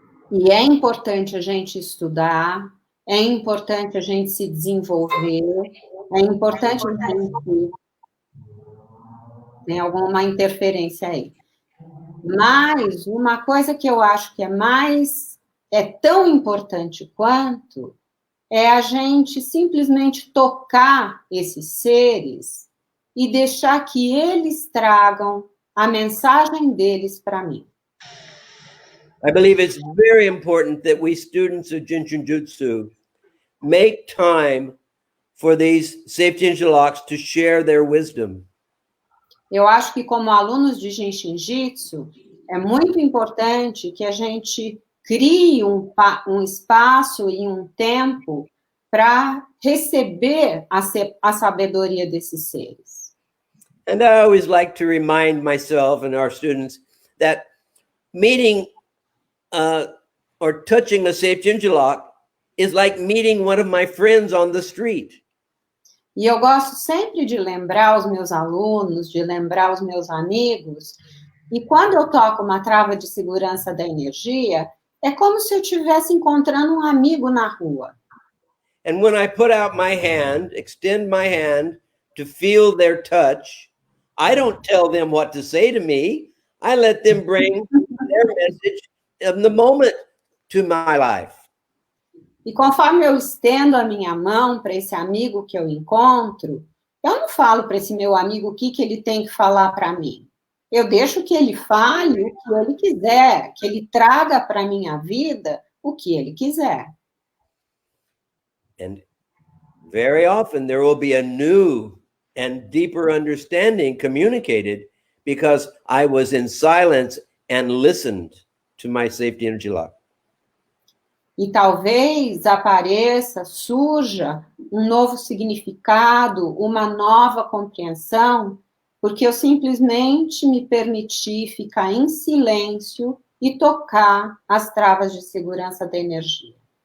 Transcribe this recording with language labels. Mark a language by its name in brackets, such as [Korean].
[Portuguese] E é importante a gente estudar, é importante a gente se desenvolver, é importante a gente... Tem alguma interferência aí. Mas uma coisa que eu acho que é tão importante quanto é a gente simplesmente tocar esses seres e deixar que eles tragam a mensagem deles para mim. [English] I believe it's very important that we students of Jin Shin Jyutsu make time for these safety energy locks to share their wisdom. [Portuguese] Eu acho que como alunos de Jin Shin Jyutsu, é muito importante que a gente crie um espaço e um tempo para receber a sabedoria desses seres. [English] And I always like to remind myself and our students that meeting or touching a safe Jinjilak is like meeting one of my friends on the street. [Portuguese] E eu gosto sempre de lembrar os meus alunos, de lembrar os meus amigos. E quando eu toco uma trava de segurança da energia, é como se eu estivesse encontrando um amigo na rua. [English] And when I put out my hand, extend my hand to feel their touch, I don't tell them what to say to me. I let them bring their message of the moment to my life. [Portuguese] E conforme eu estendo a minha mão para esse amigo que eu encontro, eu não falo para esse meu amigo o que ele tem que falar para mim. Eu deixo que ele fale o que ele quiser, que ele traga para a minha vida o que ele quiser. [English] And very often there will be a new and deeper understanding communicated because I was in silence and listened to my safety energy lock. [Portuguese] E talvez apareça, surja um novo significado, uma nova compreensão, porque eu simplesmente me permiti ficar em silêncio e tocar as travas de segurança da energia.